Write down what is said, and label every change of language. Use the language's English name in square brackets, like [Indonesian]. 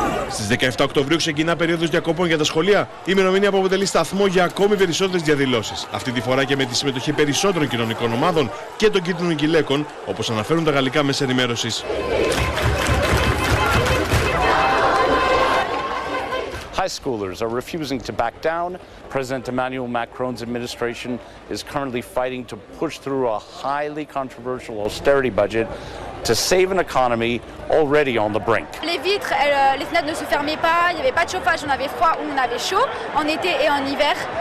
[Greek] Στις 17 Οκτωβρίου ξεκινά περίοδος διακοπών για τα σχολεία. Η ημερομηνία αποτελεί σταθμό για ακόμη περισσότερες διαδηλώσεις. Αυτή τη φορά και με τη συμμετοχή περισσότερων κοινωνικών ομάδων και των κίτρινων γυλαίκων, όπως αναφέρουν τα γαλλικά μέσα ενημέρωσης. [English] High schoolers are refusing to back down. President Emmanuel Macron's administration is currently fighting to push through a highly controversial austerity budget to save an economy already on the brink. [French] Les vitres, les fenêtres ne se fermaient pas, il n'y avait pas de chauffage, on avait froid ou on avait chaud, en été et en hiver.